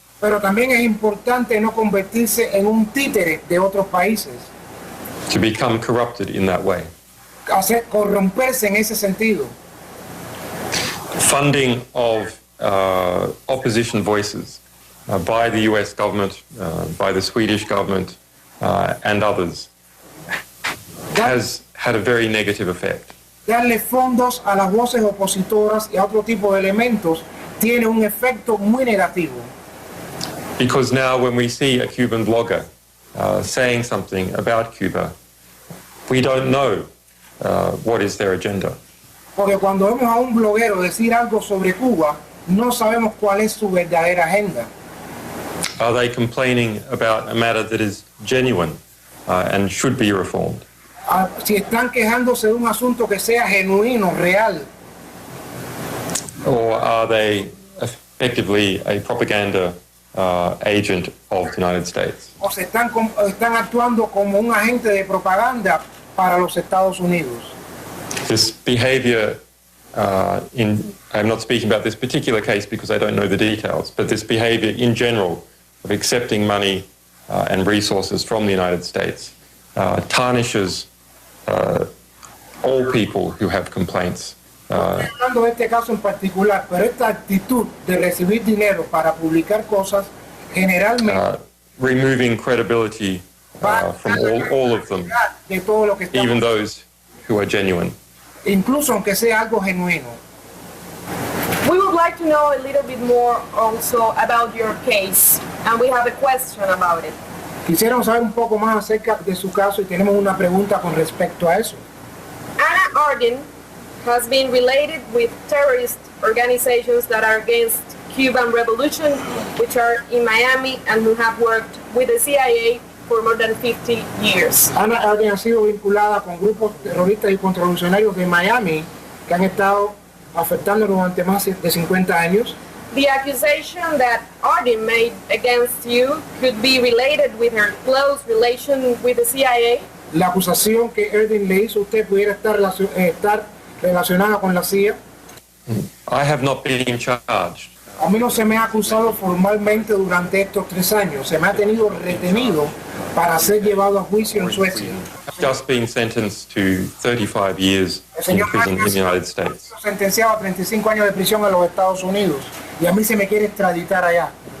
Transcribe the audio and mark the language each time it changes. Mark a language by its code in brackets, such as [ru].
[es] Pero también es importante no convertirse en un títere de otros países. [en] To become corrupted in that way. [es] Corromperse en ese sentido. [en] Funding of opposition voices by the US government, by the Swedish government, and others has had a very negative effect. [es] Darle fondos a las voces opositoras y a otro tipo de elementos tiene un efecto muy negativo. [en] Because now when we see a Cuban blogger saying something about Cuba, we don't know what is their agenda. [es] Porque cuando vemos a un bloguero decir algo sobre Cuba, no sabemos cuál es su verdadera agenda. [en] Are they complaining about a matter that is genuine and should be reformed? [es] Si están quejándose de un asunto que sea genuino, real. [en] Or are they effectively a propaganda agent of the United States? [es] O se están actuando como un agente de propaganda para los Estados Unidos. [en] This behavior I'm not speaking about this particular case because I don't know the details, but this behavior in general of accepting money and resources from the United States tarnishes all people who have complaints. [es] Hablando de este caso en particular, pero esta actitud de recibir dinero para publicar cosas generalmente [en] removing credibility from all of them, [es] de todo lo que [en] even those who are genuine. [es] incluso aunque sea algo genuino. [en] We would like to know a little bit more also about your case, and we have a question about it. [es] Quisiéramos saber un poco más acerca de su caso y tenemos una pregunta con respecto a eso. [en] Anna Ardern has been related with terrorist organizations that are against Cuban Revolution, which are in Miami and who have worked with the CIA for more than 50 years. [es] Anna Ardern ha sido vinculada con grupos terroristas y contrarrevolucionarios de Miami que han estado afectando durante más de 50 años. [en] The accusation that Ardern made against you could be related with her close relation with the CIA. [es] La acusación que Ardern le hizo a usted pudiera estar relacionada con la CIA. [en] I have not been charged. [es] A mí no se me ha acusado formalmente durante estos 3 años. Se me ha tenido retenido para ser llevado a juicio en Suecia. [en] I've just been sentenced to 35 years in prison in the United States. [es] Sentenciado a 35 años de prisión en los Estados Unidos y a mí se me quiere extraditar allá.